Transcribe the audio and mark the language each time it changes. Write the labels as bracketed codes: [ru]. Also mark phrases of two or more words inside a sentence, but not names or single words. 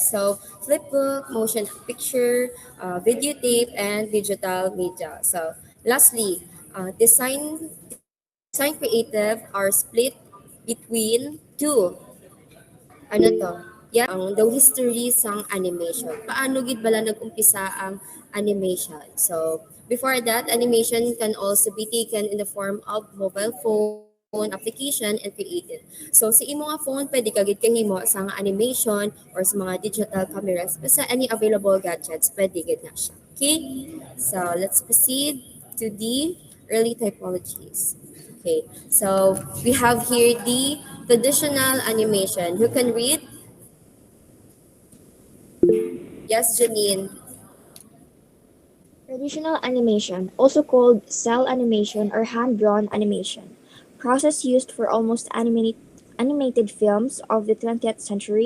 [en] So, flipbook, motion picture, videotape, and digital media. So, Lastly, design creative are split between two. [hil] Ano to? Yes, ang [en] the history [hil] sang animation. Paano gid bala nag-umpisa ang animation? [en] So, before that, animation can also be taken in the form of mobile phone, application, and created. So, [hil] sa imo nga phone, pwede ka gid kahimo sa nga animation or sa mga [en] digital cameras. [hil] Basta [en] any available gadgets, [hil] pwede gid na siya. [en] Okay? So, let's proceed to the early typologies. Okay, so we have here the traditional animation. Who can read? Yes, Janine. Traditional animation, also called cell animation or hand-drawn animation, process used for almost animated films of the 20th century.